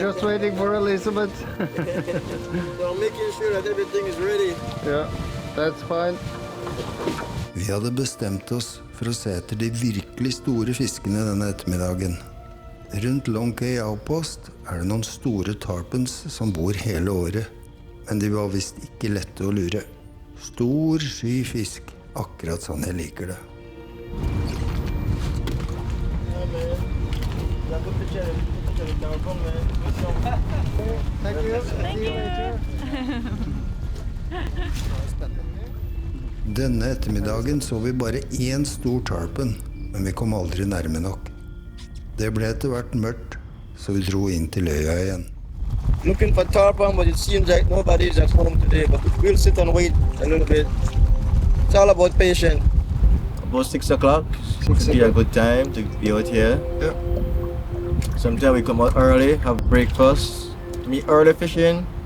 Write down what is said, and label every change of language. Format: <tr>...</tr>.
<en>Just waiting for Elizabeth. So I'm making sure that everything is ready. Yeah, that's fine.</en> <no>Vi hadde bestemt oss for å se etter de virkelig store fiskene denne ettermiddagen. Rundt Long Cay Outpost er det noen store tarpons som bor hele året, men de var visst ikke lette å lure. Stor, sky fisk, akkurat sånn jeg liker det.</no> <en>Yeah, man. Yeah, put the tarpon, man. Thank you. Thank you.</en> <no>Denne ettermiddagen så vi bare én stor tarpon, men vi kom aldri nærme nok. Det ble etter hvert mørkt, så vi dro inn til øya igjen.</no> <en>Looking for tarpon, but it seems like nobody's at home today. But we'll sit and wait a little bit. It's all about patience. About 6 o'clock. Would be a good time to be out here. Yeah. Sometimes we come out early, have breakfast, meet early fishing.</en>